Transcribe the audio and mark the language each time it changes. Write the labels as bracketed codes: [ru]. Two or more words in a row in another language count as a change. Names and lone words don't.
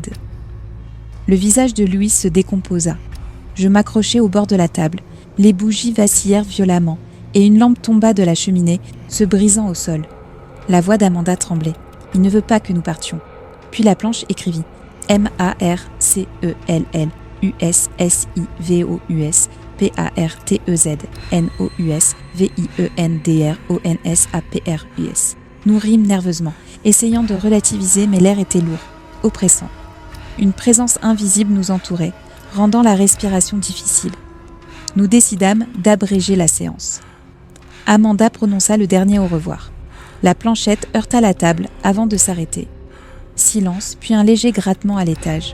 [fr] Le visage de Louis se décomposa. Je m'accrochai au bord de la table. Les bougies vacillèrent violemment et une lampe tomba de la cheminée, se brisant au sol. La voix d'Amanda tremblait. « Il ne veut pas que nous partions. » Puis la planche écrivit M-A-R-C-E-L-L-U-S-S-I-V-O-U-S P-A-R-T-E-Z-N-O-U-S-V-I-E-N-D-R-O-N-S-A-P-R-U-S. Nous rîmes nerveusement, essayant de relativiser, mais l'air était lourd, oppressant. Une présence invisible nous entourait, rendant la respiration difficile. Nous décidâmes d'abréger la séance. Amanda prononça le dernier au revoir. La planchette heurta la table avant de s'arrêter. Silence, puis un léger grattement à l'étage.